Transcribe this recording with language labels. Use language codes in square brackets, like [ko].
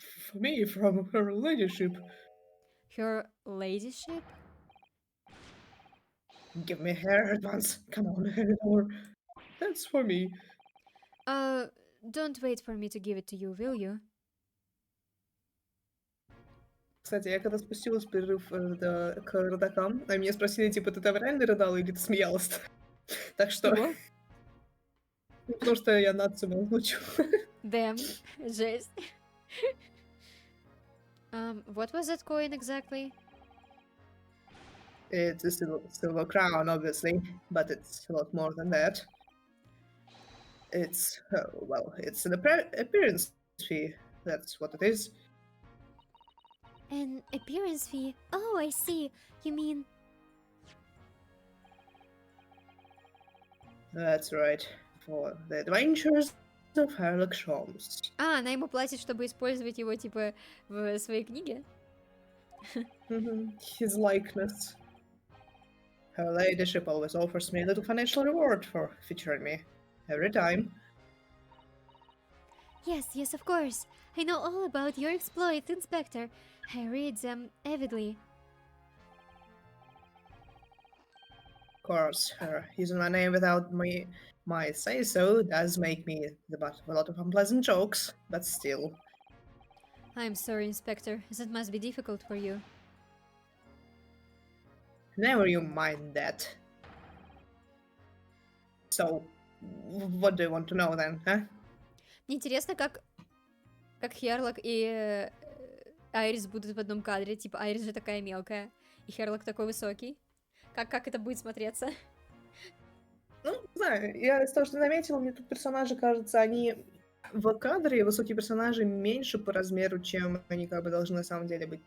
[en] For me, from her ladyship. Her ladyship? Give me hair at once. Come on, Eleanor. That's for me. Don't wait for me to give it to you, will you? [ru] Кстати, я когда спустилась в перерыв к родакам, а меня спросили, типа, ты там реально рыдала или ты смеялась? Так что... Чего? Потому что я Натсуме озвучу. [en] Damn, [ru] жесть. [en] What was that coin exactly? It's a silver crown, obviously, but it's a lot more than that. It's, well, it's an appearance fee. That's what it is. An appearance fee? Oh, I see. You mean... That's right. For the adventures of Sherlock Holmes. [ru] А, она ему платит, чтобы использовать его, типа, в своей книге? [en] His likeness. Her ladyship always offers me a little financial reward for featuring me. Every time. Yes, of course. I know all about your exploits, Inspector. I read them avidly. Of course, her using my name without my say-so does make me the butt of a lot of unpleasant jokes, but still. I'm sorry, Inspector. That must be difficult for you. Never you mind that. So, what do you want to know then, huh? [ru] Мне интересно, как Херлок и Айрис будут в одном кадре. Типа, Айрис же такая мелкая, и Херлок такой высокий. Как это будет смотреться? Ну, не знаю, я из того, что заметила, мне тут персонажи, кажется, они в кадре, высокие персонажи меньше по размеру, чем они как бы должны на самом деле быть.